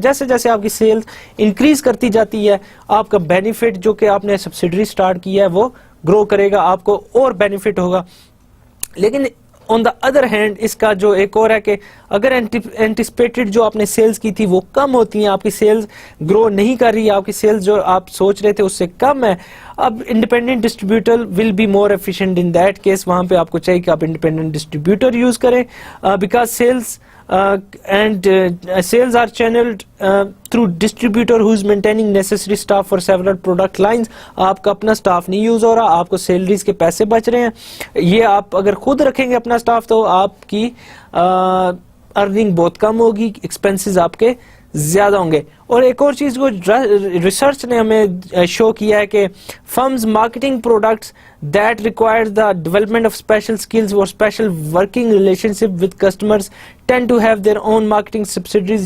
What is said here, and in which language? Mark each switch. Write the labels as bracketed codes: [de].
[ur] جیسے جیسے آپ کی سیلز انکریز کرتی جاتی ہے آپ کا بینیفٹ جو کہ آپ نے سبسیڈری اسٹارٹ کی ہے وہ گرو کرے گا, آپ کو اور بینیفٹ ہوگا. لیکن آن دا ادر ہینڈ اس کا جو ایک اور ہے کہ اگر اینٹیسپیٹڈ جو آپ نے سیلز کی تھی وہ کم ہوتی ہیں, آپ کی سیلز گرو نہیں کر رہی ہے, آپ کی سیلز جو آپ سوچ رہے تھے اس سے کم ہے, اب independent distributor [en] Will be more efficient in that case. [ur] وہاں پہ آپ کو چاہیے کہ آپ انڈیپینڈنٹ ڈسٹریبیوٹر یوز کریں [en] Because sales and sales are channeled through distributor who is maintaining necessary staff for several product lines. [ur] آپ کا اپنا سٹاف نہیں یوز ہو رہا, آپ کو سیلریز کے پیسے بچ رہے ہیں. یہ آپ اگر خود رکھیں گے اپنا سٹاف تو آپ کی ارننگ بہت کم ہوگی, ایکسپینسز آپ کے زیادہ ہوں گے. اور ایک اور چیز کو ریسرچ نے ہمیں شو کیا ہے کہ [en] Firms marketing products that require the development of special skills اور special working relationship with customers tend to have their own marketing subsidiaries.